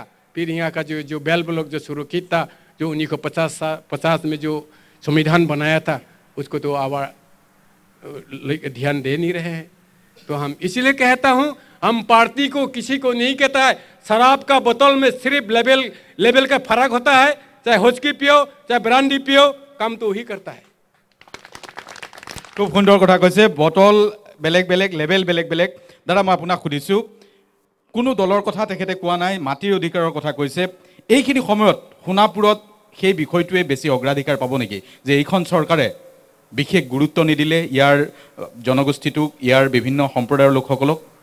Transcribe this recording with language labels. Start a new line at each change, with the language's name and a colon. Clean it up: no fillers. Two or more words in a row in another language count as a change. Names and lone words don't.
Hindi: फिर यहाँ का जो बेल ब्लॉक जो सुरक्षित था, जो 1950 में जो संविधान बनाया था, उसको तो आवाज ध्यान दे नहीं रहे हैं। तो हम इसीलिए कहता हूँ, हम पार्टी को किसी को नहीं कहता है। शराब का बोतल में सिर्फ लेवल का फर्क होता है, चाहे हुस्की पियो चाहे ब्रांडी पियो, काम तो वही करता है।
Assamese: খুব সুন্দৰ কথা কৈছে, বটল বেলেগ বেলেগ, লেভেল বেলেগ বেলেগ। দাদা মই আপোনাক সুধিছোঁ, কোনো দলৰ কথা তেখেতে কোৱা নাই, মাটিৰ অধিকাৰৰ কথা কৈছে। এইখিনি সময়ত সোণাপুৰত সেই বিষয়টোৱে বেছি অগ্ৰাধিকাৰ পাব নেকি, যে এইখন চৰকাৰে বিশেষ গুৰুত্ব নিদিলে ইয়াৰ জনগোষ্ঠীটোক, ইয়াৰ বিভিন্ন সম্প্ৰদায়ৰ লোকসকলক?